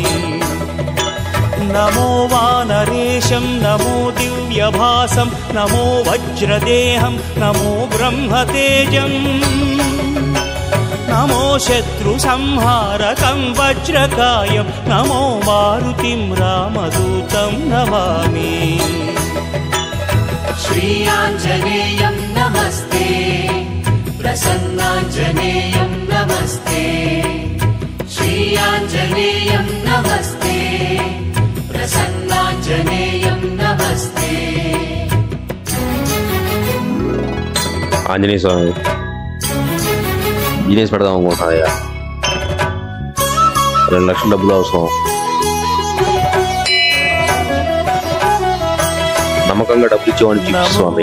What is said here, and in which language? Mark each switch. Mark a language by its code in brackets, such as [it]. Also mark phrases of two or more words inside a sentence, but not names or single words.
[sa] నమో వానరేశం నమో దివ్యభాసం నమో వజ్రదేహం నమో బ్రహ్మతేజం. నమో శత్రు సంహారకం వజ్రకాయం నమో మారుతిం రామదూతం నమామి. श्री आञ्जनेयं नमस्ते, प्रसन्नाञ्जनेयं नमस्ते. श्री आञ्जनेयं नमस्ते, प्रसन्नाञ्जनेयं नमस्ते. [te] ఆంజనేయ స్వామి బిజినెస్ పెడదాం అనుకుంటున్నారయ్యా. 2 లక్షల డబ్బులు అవసరం. నమ్మకంగా డబ్బులు ఇచ్చేవాడిని చూపి స్వామి.